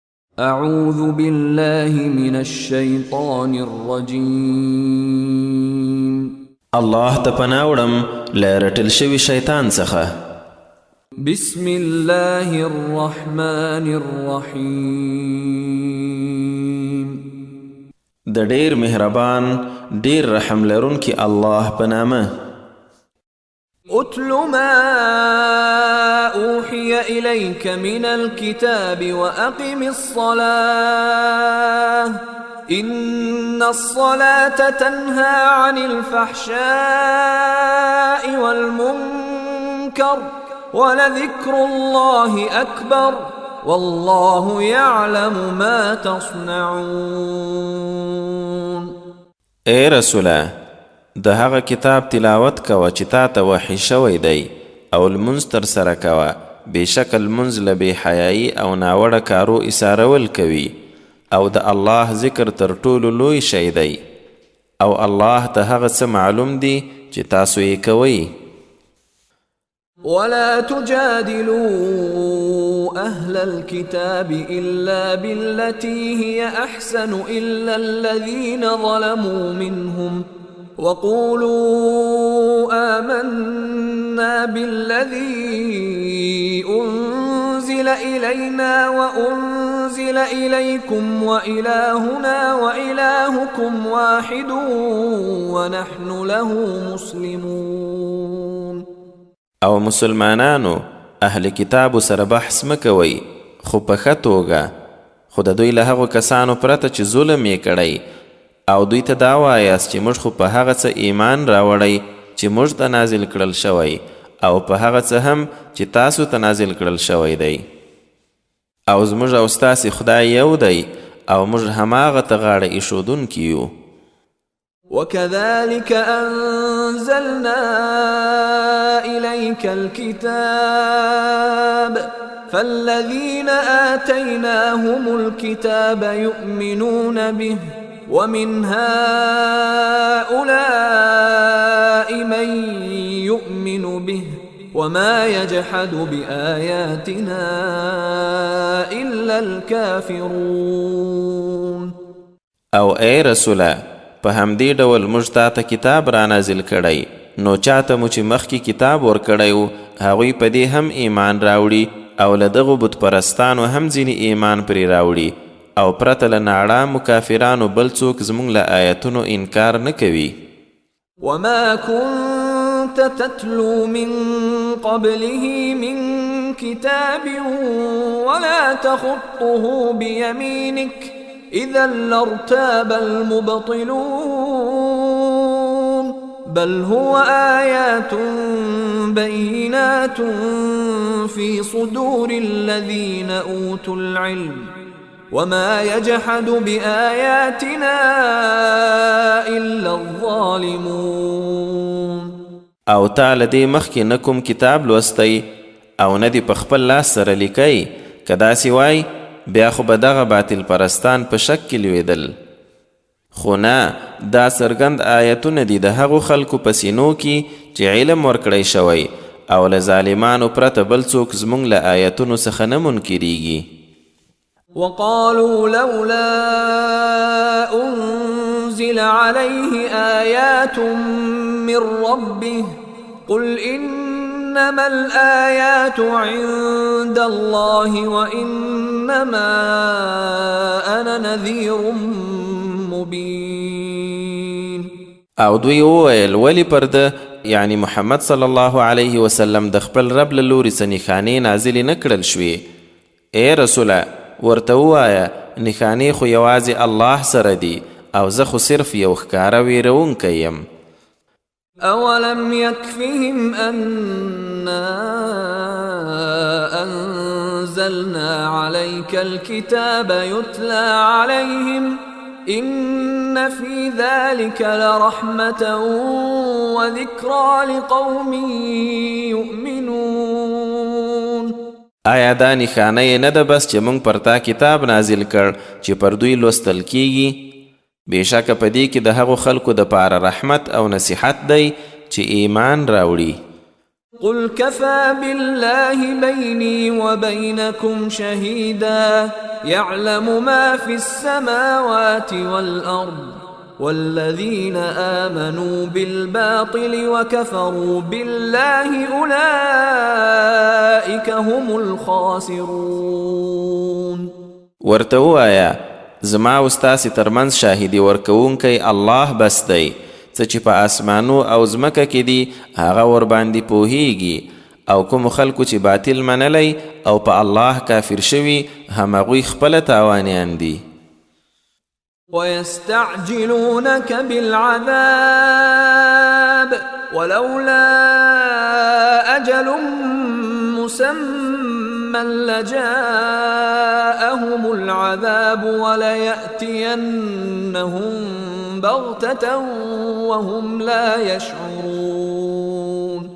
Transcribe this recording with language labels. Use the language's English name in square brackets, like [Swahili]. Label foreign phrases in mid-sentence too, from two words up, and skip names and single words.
[Arabic] أعوذ بالله من الشيطان الرجيم. [Pashto] الله ته پناه وړم له رټل شوي شیطان څخه. [Arabic] بسم الله الرحمن الرحيم. [Pashto] د ډیر مهربان ډیر رحم لرونکي الله په نامه. [Arabic] اتل ما أوحي إليك من الكتاب وأقم الصلاة إن الصلاة تنهى عن الفحشاء والمنكر ولذكر الله أكبر والله يعلم ما تصنعون. [Pashto] اے رسوله، د هغه کتاب تلاوت کوه چې تا ته وحی شوی دی او لمونځ ترسره کوه. بېشکه لمونځ له بې حیایي او ناوړه کارو ایسارول کوي او د الله ذکر تر ټولو لوی شی دی او الله ته هغه څه معلوم دي چې تاسو یې کوئ. [Arabic] ولا تجادلوا أهل الكتاب إلا بالتي هي أحسن إلا الذين ظلموا منهم وقولوا آمنا بالذي أنزل إلينا وأنزل إليكم وإلهنا وإلهكم واحد ونحن له مسلمون. [Pashto] او مسلمانانو اهل کتابو سره بحث مکوئ، خو په ښه توګه، خو د دوی له هغو کسانو پرته چې ظلم یې کړی، او دوی ته دا وایاست چې موږ خو په هغه څه ایمان راوړی چې موږ ته نازل کړل شوی او په هغه څه هم چې تاسو ته نازل کړل شوی دی، او زموږ او ستاسې خدای یو دی او موږ هماغه ته غاړه ایښودونکي یو. [Arabic] وكذلك أنزلنا إليك الكتاب فالذين آتيناهم الكتاب يؤمنون به ومن هؤلاء من يؤمن به وما يجحد بآياتنا إلا الكافرون. [Pashto] او اے رسوله، په همدې ډول موږ تا ته کتاب را نازل کړی، نو چاته مو چې مخکې کتاب ورکړی و هغوی په دې هم ایمان راوړي او له دغو بت پرستانو هم ځینې ایمان پرې راوړي، او پرته له ناړامو کافرانو بل څوک زموږ له آیتونو انکار نه کوي. [Arabic] وما كنت تتلو من قبله من كتاب ولا تخطه بيمينك إذا لارتاب المبطلون بل هو آيات بينات في صدور الذين أوتوا العلم وما يجحد بآياتنا إلا الظالمون. [Pashto] او تا له دې مخکې نه کوم کتاب لوستی او نه دې په خپل لاس سره لیکی، که داسې وای بیا خو به دغه باطل پرستان په شک کې لویدل. خو نه، دا څرګند آیتونه دي د هغو خلکو په سینو کې چې علم ورکړی شوی او له ظالمانو پرته بل څوک زموږ له آیتونو څخه نه منکریږي. [Arabic] وقالوا لولا أنزل عليه آيات من ربه قل إنما الآيات عند الله وإنما أنا نذير مبين. [Pashto] او دوی وویل ولی پر ده یعنی محمد [Arabic] صلی الله علیه وسلم [Pashto] د خپل رب له لورې څه نښانې نازلې نه کړل شوې. ای رسوله، ورته ووایه نښانې خو یوازې الله سره دي او زه خو صرف یو ښکاره ویرونکی یم. [Arabic] أولم يكفهم أنا أنزلنا عليك الكتاب يتلى عليهم إن في ذلك لرحمة وذكرى لقوم يؤمنون. [Pashto] آیا دا نښانه نه ده بس چې موږ پر تا کتاب نازل کړ چې پر دوی لوستل کیږي؟ بېشکه په دې کې د هغو خلکو دپاره رحمت او نصیحت دی چې ایمان راوړي. [Arabic] قل كفى بالله بيني وبينكم شهيدا يعلم ما في السماوات والأرض والذين آمنوا بالباطل وكفروا بالله أولئك هم الخاسرون. [Pashto] ورته ووایه زما او ستاسې ترمنځ شاهدي ورکوونکی الله بس دی. څه چې په آسمانو او ځمکه کې دي هغه ورباندې پوهیږي، او کوم خلکو چې باطل منلی او په الله کافر شوي همغوی خپله تاوانیان دي. [Arabic] ويستعجلونك بالعذاب ولولا أجل مسمى لجاءهم العذاب وليأتينهم بغتة وهم لا يشعرون.